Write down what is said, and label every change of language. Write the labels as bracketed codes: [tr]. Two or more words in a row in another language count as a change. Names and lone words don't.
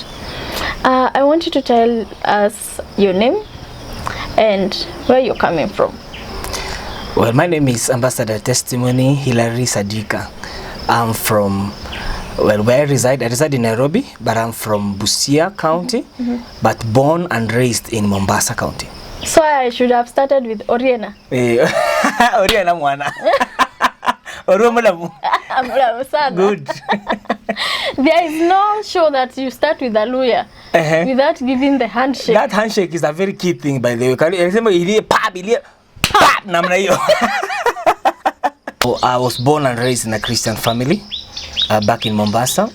[en] I want you to tell us your name and where you're coming from. Well, my name is Ambassador Testimony Hilary SADIKA. I'm from, well, where I reside in Nairobi, but I'm from Busia County, but born and raised in Mombasa County. So I should have started with Oriena. [luy] Oriena mwana. [en] Good. There is no show that you start with a lawyer without giving the handshake. That handshake is a very key thing, by the way. I was born and raised in a Christian family back in Mombasa.